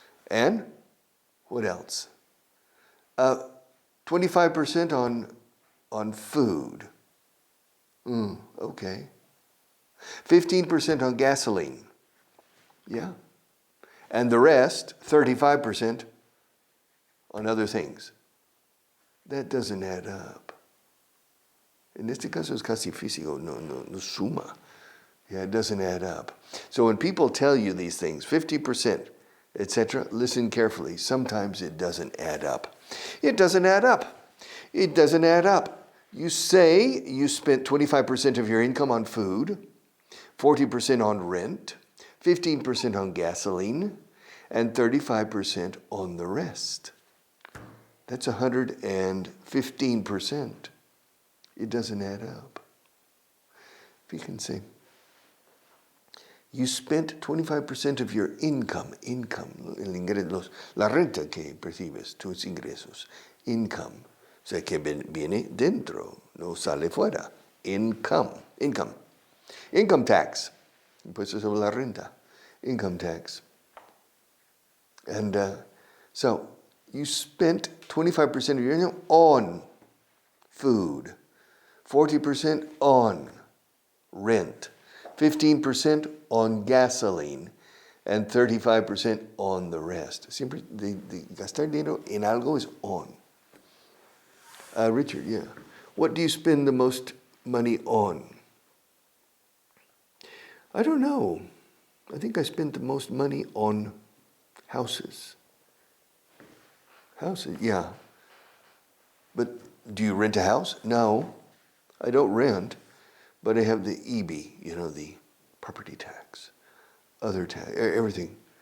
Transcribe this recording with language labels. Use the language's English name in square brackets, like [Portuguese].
[English] And what else? 25% on food. Okay. 15% on gasoline. Yeah. And the rest, 35%, on other things. That doesn't add up. [Spanish] En este caso es casi físico, no suma. [English] Yeah, it doesn't add up. So when people tell you these things, 50%, etc., listen carefully. Sometimes it doesn't add up. It doesn't add up. It doesn't add up. You say you spent 25% of your income on food, 40% on rent, 15% on gasoline, and 35% on the rest. That's 115%. It doesn't add up. [Spanish] Fíjense. [English] You spent 25% of your income, [Spanish] el ingreso, la renta que percibes, tus ingresos, [English] income. [Spanish] O sea, que viene dentro, no sale fuera. Income tax. Impuesto sobre la renta, income tax. [English] And so you spent 25% of your income on food, 40% on rent, 15% on gasoline, and 35% on the rest. [Spanish] Siempre de gastar dinero en algo es on. [English] Richard, yeah. What do you spend the most money on? I don't know. I think I spent the most money on houses. Houses, yeah. But do you rent a house? No, I don't rent, but I have the EB, the property tax, other tax, everything.